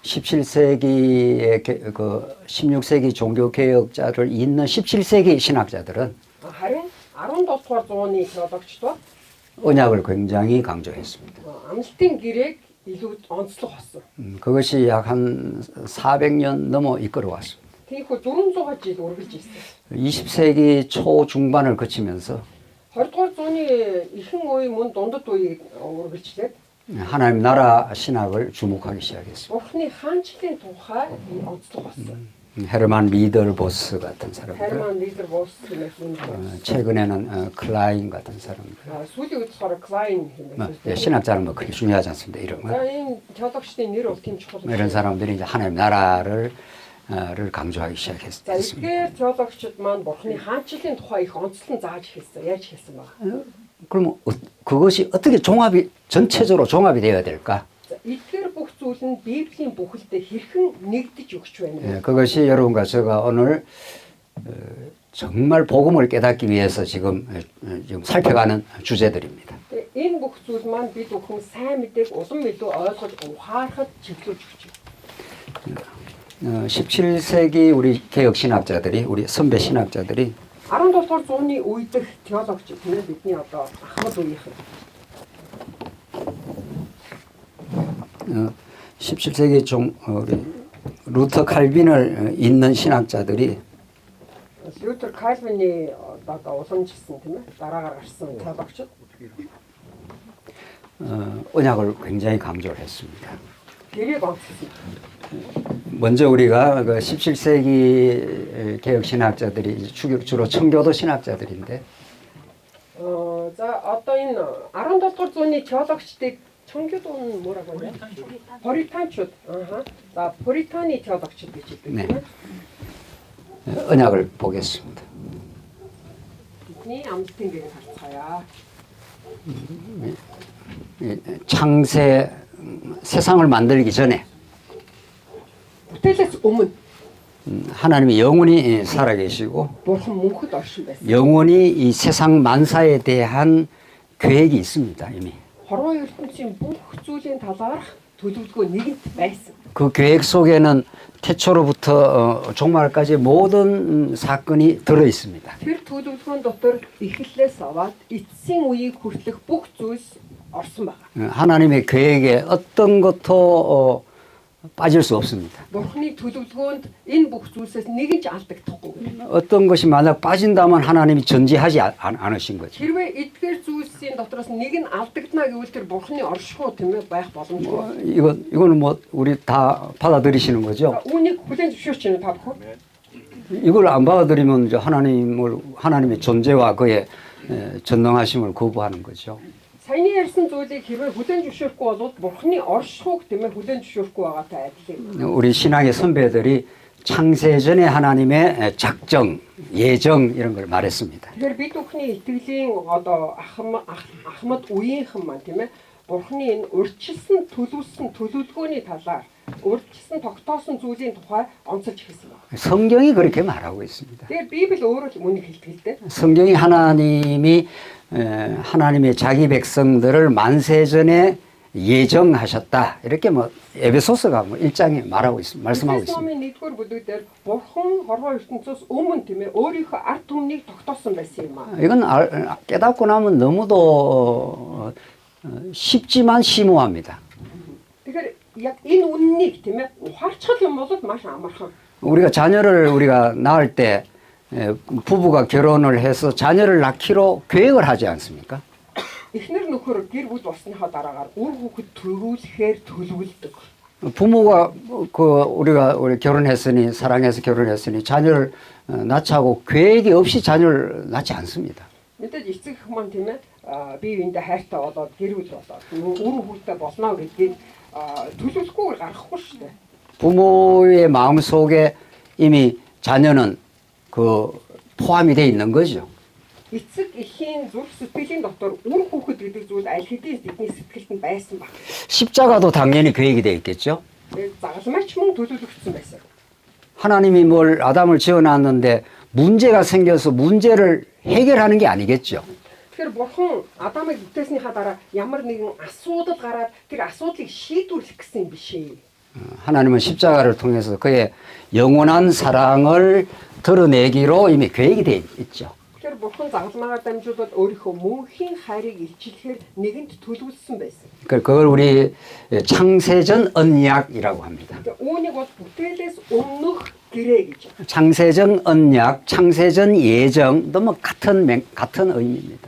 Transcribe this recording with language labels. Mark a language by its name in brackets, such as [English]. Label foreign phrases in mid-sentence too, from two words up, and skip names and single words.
[Korean] 17세기의 그 16세기 종교 개혁자를 잇는 17세기 신학자들은 [Mongolian] харин 17дугаар зууны теологчд бол [Korean] 언약을 굉장히 강조했습니다. [Mongolian] амлалтын гэрээг илүү онцлог болсон. [Korean] 그것이 약 한 400년 넘어 이끌어왔습니다. [Mongolian] тиймээс 400 жил үргэлж ирсэн. [Korean] 20세기 초 중반을 거치면서 [Mongolian] 20дугаар зууны ихэнх үе мөн дундад үеийг үргэлжлээд [Korean] 하나님 나라 신학을 주목하기 시작했습니다. [Mongolian] Бурхны хаанчлалын тухай онцлог болсон. [Korean] 헤르만 리더보스 같은 사람들, [Mongolian] Herman Liederbos хэмээх юм. [Korean] 최근에는 클라인 같은 사람들, [Mongolian] Сүүлийн үед болохоор Klein хэмээх. [Korean] 신학자는 뭐 그렇게 중요하지 않습니다. [Mongolian] За [Korean] 이름은 [Mongolian] энэ теологчдын нэр бол тийм чухал. [Korean] 이런 사람들이 이제 하나님 나라를 강조하기 [Mongolian] За [Korean] 시작했습니다. [Mongolian] эдгээр теологчид маань Бурхны хаанчлалын тухай их онцлон зааж эхэлсэн. Яаж эхэлсэн ба? [Korean] 그러면 그것이 어떻게 종합이 전체적으로 종합이 되어야 될까? [Mongolian] За эдгээр бүх зүйл нь Библийн бүхэлдээ хэрхэн нэгдэж өгч байна вэ? [Korean] 예, 그것이 여러분과 제가 오늘 정말 복음을 깨닫기 위해서 지금 살펴가는 주제들입니다. [Mongolian] Энэ бүх зүйл маань бид бүхэн сайн мэдээг улам илүү ойлгож ухаарахад чиглүүлж өгч байна. [Korean] 17세기 우리 개혁 신학자들이 우리 선배 신학자들이 [Mongolian] 17дугаар зууны үе дэх теологч тийм ээ бидний одоо ахмад үеийнхэн [Korean] 17세기 우리 루터 칼빈을 잇는 신학자들이 [Mongolian] Лютер Кальвины одоо уламжлсан тийм ээ дараагаар гарсан теологчид [Korean] 언약을 굉장히 강조를 했습니다. [Mongolian] гэрээг онцлсон. [Korean] 먼저 우리가 그 17세기 개혁 신학자들이 주로 청교도 신학자들인데 [Mongolian] За одоо энэ 17дугаар зууны теологчдыг [Korean] 청교도는 뭐라고 하냐? [Mongolian] 포리탄чуд. За 포리탄이 теологчид гэж хэлдэг [Korean] 네. [Mongolian] тийм ээ. [Korean] 언약을 보겠습니다. [Mongolian] бидний амлалтын гэрээ харцгаая. [Korean] 창세 세상을 만들기 전에 [Mongolian] Бүтээлээс өмнө [Korean] 하나님이 영원히 살아계시고 [Mongolian] Бурхан мөнхөд оршин байсан. [Korean] 영원히 이 세상 만사에 대한 계획이 있습니다. 이미 [Mongolian] Хорвоо ертөнцийн бүх зүйлийн талаарх төлөвлөгөө нэгэнт байсан. [Korean] 그 계획 속에는 태초로부터 종말까지 모든 사건이 들어 있습니다. [Mongolian] Тэр төлөвлөгөөнд дотор эхлэлээс аваад эцсийн үеийг хүртэх бүх зүйлс орсон байна. [Korean] 하나님의 계획에 어떤 것도 빠질 수 없습니다. [Mongolian] Бурханы төлөвлөгөөнд энэ бүх зүйлсээс нэг нь ч алдагдахгүй. [Korean] 어떤 것이 만약 빠진다면 하나님이 전지하지 않으신 거죠. [Mongolian] Хэрвээ эдгээр зүйлсийн дотроос нэг нь алдагдана гэвэл тэр Бурханы оршихуй тийм ээ байх боломжгүй. [Korean] 이거는 뭐 우리 다 받아들이시는 거죠. [Mongolian] Үүнийг хүлээн зөвшөөрч байна та бүхэн. [Korean] 이걸 안 받아들이면 이제 하나님의 존재와 그의 전능하심을 거부하는 거죠. [Mongolian] Саяны ярьсан зүйлийг хэрвээ хүлээн зөвшөөрөхгүй бол Бурханы оршихуйг тийм ээ хүлээн зөвшөөрөхгүй байгаатай адил юм. [Korean] 우리 신앙의 선배들이 창세전에 하나님의 작정, 예정 이런 걸 말했습니다. [Mongolian] Тэгэхээр бид бүхний итгэлийн одоо ахмад үеийнхэн маань тийм ээ Бурханы энэ урьдчилсан төлөвлөсөн төлөвлөгөөний талаар урьдчилсан тогтоосон зүйлийн тухай онцолж эхэлсэн байна. [Korean] 성경이 그렇게 말하고 있습니다. [Mongolian] Тэгэхээр Библи өөрөө л үнийг хэлдэг л дээ. [Korean] 성경이 하나님의 자기 백성들을 만세전에 예정하셨다. 이렇게 뭐 에베소서가 뭐 1장에 말하고 있습니다. 말씀하고 있습니다. [Mongolian] Номын 1-р бүлэгдэр Бурхан хорвоо ертөнцөөс өмнө тийм ээ өөрийнхөө ард түмнийг тогтоосон байсан юм аа. [Korean] 이건 깨닫고 나면 너무도 쉽지만 심오합니다. [Mongolian] Тэгэхээр яг энэ үннийг тийм ээ ухаарчхал юм бол маш амархан. [Korean] 우리가 자녀를 낳을 때 부부가 결혼을 해서 자녀를 낳기로 계획을 하지 않습니까? [Mongolian] Эхнэр нөхөр гэр бүл болсныхаа дараагаар үр хүүхэд төрүүлэхээр төлөвлөдөг. [Korean] 부모가 우리 결혼했으니 사랑해서 결혼했으니 자녀를 낳자고 계획이 없이 자녀를 낳지 않습니다. [Mongolian] Мэдээж эцэг эх маань тийм ээ бие биендээ хайртай болоод гэр бүл болоод үр хүүхэдтэй болно гэдгийг төлөвлөхгүйгээр гаргахгүй шүү дээ. [Korean] 부모의 마음 속에 이미 자녀는 포함이 돼 있는 거죠. [Mongolian] Эцэг эхийн зүрх сэтгэлийн дотор үр хүүхэд гэдэг зүйл аль хэдийн бидний сэтгэлд нь байсан баг. [Korean] 십자가도 당연히 계획이 돼 있겠죠. [Mongolian] Загалмайч мөн төлөвлөгдсөн байсан. [Korean] 하나님이 뭘 아담을 지어놨는데 문제가 생겨서 문제를 해결하는 게 아니겠죠. [Mongolian] Тэгэхээр бурхан Адамыг бүтээснийхаа дараа ямар нэгэн асуудал гараад тэр асуудлыг шийдвэрлэх гэсэн юм биш ээ. [Korean] 하나님은 십자가를 통해서 그의 영원한 사랑을 드러내기로 이미 계획이 되어 있죠. [Mongolian] Тэгэхээр бурхан загалмаагаар дамжуулаад өөрийнхөө мөнхийн хайрыг илчлэхээр нэгэнт төлөвлөсөн байсан. [Korean] 그걸 우리 창세전 언약이라고 합니다. [Mongolian] Тэгээ үүнийг бол бүтээлээс өмнөх гэрээ гэж. [Korean] 창세전 언약, 창세전 예정도 뭐 같은 의미입니다.